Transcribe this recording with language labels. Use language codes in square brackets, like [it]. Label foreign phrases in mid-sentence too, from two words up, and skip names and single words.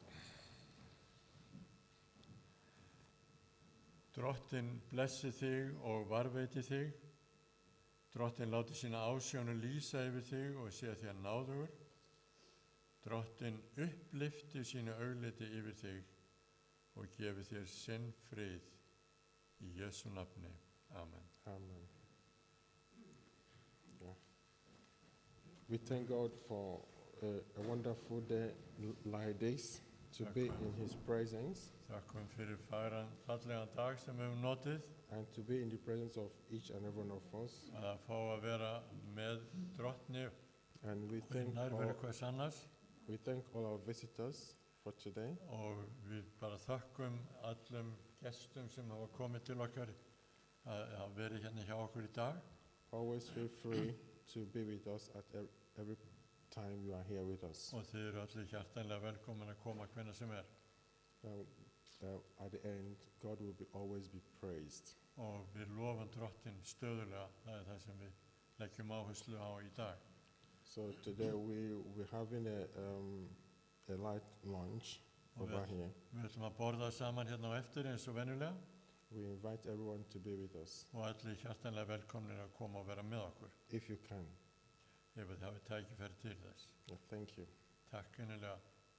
[is] Drottin blessi þig og varveiti þig. Drottin láti sína ásjónu lýsa yfir þig og sé þér náðugur. Drottin upplyfti sínu augliti yfir þig og gefi þér sinn frið í Jesu nafni. Amen. [en] Amen. Yeah. We thank God for a wonderful day like this, to be in His presence [is] Þakkum fyrir fagran, fallegan dag sem við höfum notið, [en] and to be in the presence of each and every one of us. [is] að fá að vera með Drottni [en] And we [is] og í [en] thank [is] nærveru hvers annars. [en] all our visitors for today. [is] Og við bara þakkum allum gestum sem hafa komið til okkar að vera hérna hjá okkur í dag. [en] Always feel free to be with us at every time you are here with us. [is] Og þið eru allir hjartanlega velkomin að koma hvenær sem er. [en] At the end, God will always be praised. [is] Og við lofum Drottin stöðulega, það er það sem við leggjum áherslu á í dag. [en] So today we're having a light lunch over here. [is] Við ætlum að borða saman hérna á eftir eins og venjulega [en] We invite everyone to be with us, [is] og allir hjartanlega velkomin að koma og vera með okkur [en] if you can. [is] ef þið hafið tækifæri til þess. [en] Thank you. [is] Takk innilega.